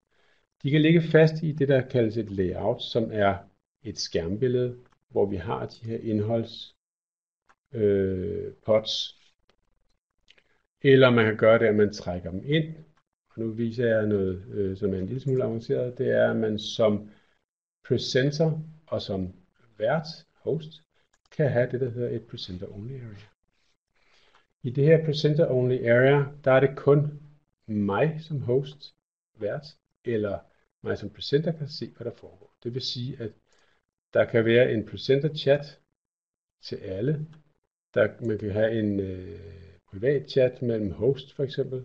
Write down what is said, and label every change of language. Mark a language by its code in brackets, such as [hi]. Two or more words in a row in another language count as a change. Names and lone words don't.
[da] De kan ligge fast i det, der kaldes et layout, som er et skærmbillede, hvor vi har de her indholdspods. Eller man kan gøre det, at man trækker dem ind. Og nu viser jeg noget, som er en lille smule avanceret. Det er, at man som presenter og som vært, host, kan have det, der hedder et [en] presenter only area. [da] I det her [en] presenter only area, [da] der er det kun mig som host, vært, eller mig som presenter kan se, hvad der foregår. Det vil sige, at der kan være en [en] presenter chat [da] til alle. Man kan have en privat chat mellem host for eksempel.